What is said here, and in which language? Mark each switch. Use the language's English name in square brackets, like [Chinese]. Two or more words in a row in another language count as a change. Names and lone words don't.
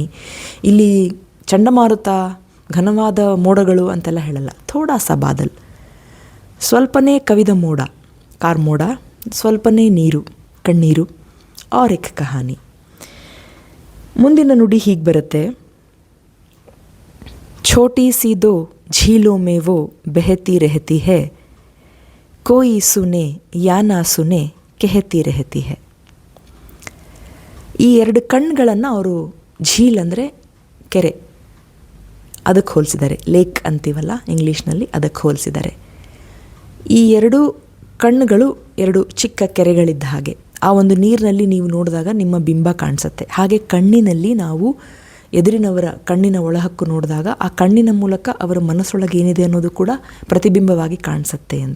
[Kannada] ಇಲ್ಲಿ ಚಂಡಮಾರುತ, ಘನವಾದ ಮೋಡಗಳು ಅಂತೆಲ್ಲ ಹೇಳಲ್ಲ. [Hindi] थोड़ा सा बादल, [Kannada] ಸ್ವಲ್ಪನೇ ಕವಿದ ಮೋಡ, ಕಾರ್ಮೋಡ, ಸ್ವಲ್ಪನೇ ನೀರು, ಕಣ್ಣೀರು. [Hindi] और एक कहानी. [Kannada] ಮುಂದಿನ ನುಡಿ ಹೀಗೆ ಬರುತ್ತೆ, [Hindi] छोटी सी दो झीलों में वो बहती रहती है, कोई सुने या ना सुने कहती रहती है. [Kannada] ಈ 2 ಕಣ್ಣುಗಳನ್ನು ಅವರು ಝೀಲ್ ಅಂದರೆ ಕೆರೆ, ಅದಕ್ಕೆ ಹೋಲಿಸಿದ್ದಾರೆ. ಲೇಕ್ ಅಂತೀವಲ್ಲ ಇಂಗ್ಲೀಷ್ನಲ್ಲಿ, ಅದಕ್ಕೆ ಹೋಲಿಸಿದ್ದಾರೆ. ಈ 2 ಕಣ್ಣುಗಳು 2 ಚಿಕ್ಕ ಕೆರೆಗಳಿದ್ದ ಹಾಗೆ. ಆ ಒಂದು ನೀರಿನಲ್ಲಿ ನೀವು ನೋಡಿದಾಗ ನಿಮ್ಮ ಬಿಂಬ ಕಾಣಿಸುತ್ತೆ. ಹಾಗೆ ಕಣ್ಣಿನಲ್ಲಿ ನಾವು ಎದುರಿನವರ ಕಣ್ಣಿನ ಒಳಹಕ್ಕು ನೋಡಿದಾಗ ಆ ಕಣ್ಣಿನ ಮೂಲಕ ಅವರ ಮನಸ್ಸೊಳಗೆ ಏನಿದೆ ಅನ್ನೋದು ಕೂಡ ಪ್ರತಿಬಿಂಬವಾಗಿ ಕಾಣಿಸುತ್ತೆ ಅಂತ.